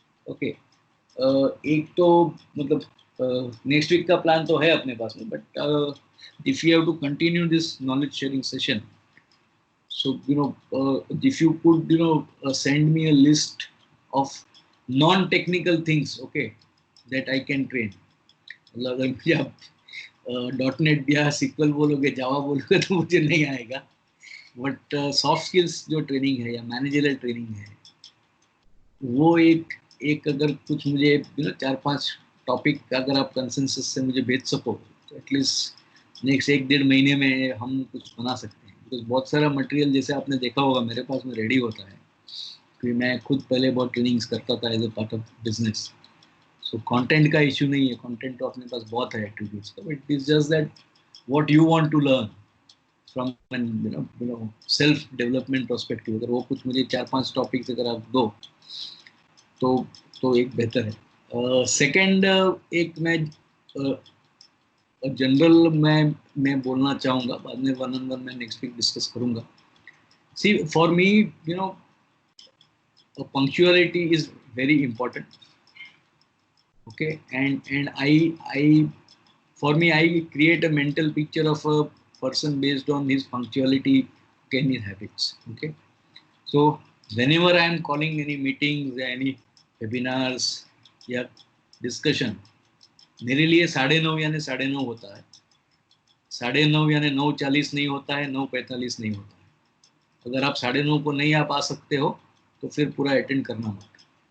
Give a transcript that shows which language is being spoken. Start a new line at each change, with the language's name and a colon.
English: Okay,
Hindi: एक तो मतलब next week का plan तो है अपने पास में,
English: but if you have to continue this knowledge sharing session, so if you could send me a list of non-technical things, okay, that I can train.
Hindi: अगर मुझे आप .NET या SQL बोलोगे, जावा बोलोगे तो मुझे नहीं आएगा, बट सॉफ्ट स्किल्स जो ट्रेनिंग है या मैनेजरल ट्रेनिंग है, वो एक अगर कुछ मुझे 4-5 टॉपिक अगर आप कंसेंसस से मुझे भेज सको, तो एटलीस्ट नेक्स्ट 1-1.5 महीने में हम कुछ बना सकते हैं. बिकॉज बहुत सारा मटेरियल जैसे आपने देखा होगा मेरे पास में रेडी होता है, क्योंकि मैं खुद पहले बहुत ट्रेनिंग्स करता था
English: As a part of business.
Hindi: So content का इशू नहीं है, कंटेंट तो अपने पास बहुत है एक्टिविटीज का,
English: But it is just that what you want to learn from an self development perspective.
Hindi: अगर वो कुछ मुझे 4-5 टॉपिक्स अगर आप दो तो एक बेहतर है. सेकंड, एक मैं जनरल मैं बोलना चाहूँगा, बाद में 1-on-1 मैं नेक्स्ट वीक डिस्कस करूँगा.
English: See for me punctuality is very important. Okay, and I for me, I create a mental picture of a person based on his punctuality and his habits. Okay, so whenever I am calling any meetings, any webinars
Hindi: या discussion, मेरे लिए 9:30 यानी 9:30 होता है, 9:30 यानी 9:40 नहीं होता है, 9:45 नहीं होता है. अगर आप 9:30 को नहीं आप आ सकते हो तो फिर पूरा अटेंड करना मत.